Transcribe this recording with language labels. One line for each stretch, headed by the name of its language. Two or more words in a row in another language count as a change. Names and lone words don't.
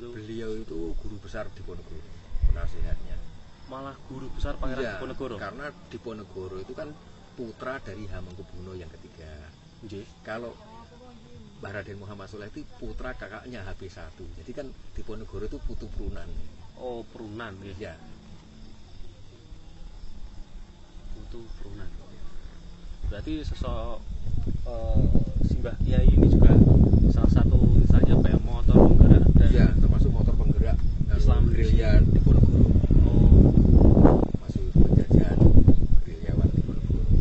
Indonesian: itu guru besar Diponegoro, penasihatnya. Malah guru besar Pangeran Iya, Diponegoro. Karena Diponegoro itu kan putra dari Hamengkubuwono yang ketiga. Nggih. Kalau Mbah Raden Muhammad Soleh itu putra kakaknya HP1. Jadi kan Diponegoro itu putu Prunan. Oh, Prunan nggih. Ya. Putu Prunan. Berarti sosok Simbah Kiai ini juga salah satu misalnya apa ya, motor penggerak dan Ya, termasuk motor penggerak Islam gerilya Diponegoro. Oh, Masuk penjajahan gerilyawan Diponegoro.